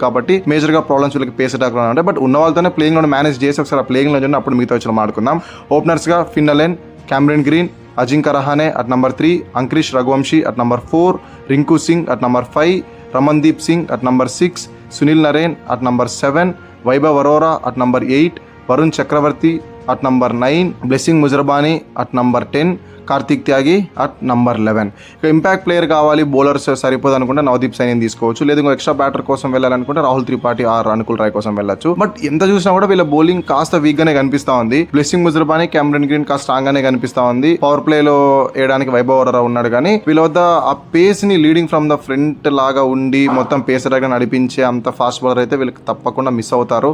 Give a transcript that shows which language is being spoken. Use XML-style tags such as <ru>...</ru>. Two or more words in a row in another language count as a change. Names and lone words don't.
<te>కాబట్టి మేజర్ గా ప్రాబ్లమ్స్ వీళ్ళకి</te> <en>pace attack</en> <te>లో ఉంటాయి. బట్ ఉన్న వాళ్ళతోనే ప్లేయింగ్ లో మేనేజ్ చేసి ఒకసారి ఆ ప్లేయింగ్ లో అప్పుడు మిగతా వచ్చి మాట్లాడుకుందాం. ఓపెనర్స్ గా ఫిన్ అలెన్, క్యామరన్ గ్రీన్, అజింక్య రహానే</te> <en>at number 3,</en> <te>అంక్రిష్ రఘువంశీ</te> <en>at number 4,</en> <te>రింకు సింగ్</te> <en>at number 5,</en> <te>రమన్దీప్ సింగ్</te> <en>at number 6,</en> <te>సునీల్ నరేన్</te> <en>at number 7,</en> <te>వైభవ్ అరోరా</te> <en>at number 8,</en> <te>వరుణ్ చక్రవర్తి,</te> <en>at number 9, Blessing Mujrabani at number 10,</en> <te>కార్తిక్ త్యాగి</te> <en>at number 11.</en> <te>ఇక</te> <en>impact player</en> <te>కావాలి, బౌలర్స్ సరిపోదు అనుకుంటే నవదీప్ సైని తీసుకోవచ్చు, లేదు ఇంకో</te> <en>extra batter</en> <te>కోసం వెళ్ళాలనుకుంటే రాహుల్ త్రిపాఠి ఆర్ అనుకుల్ రాయ్ కోసం వెళ్ళొచ్చు. బట్ ఎంత చూసినా కూడా వీళ్ళ బౌలింగ్ కాస్త వీక్ గానే కనిపిస్తా ఉంది. బ్లెస్సింగ్ ముజరబాని, కెమెరన్ గ్రీన్ కాస్త స్ట్రాంగ్ గానే కనిపిస్తా ఉంది.</te> <en>power play</en> <te>లో వేయడానికి వైభవ్ వరరా ఉన్నాడు, కానీ వీళ్ళ వద్ద ఆ పేస్ ని</te> <en>leading from the front</en> <te>లాగా ఉండి మొత్తం పేసర్ గా నడిపించే అంత</te> <en>fast bowler</en> <te>అయితే వీళ్ళకి తప్పకుండా మిస్ అవుతారు.</te>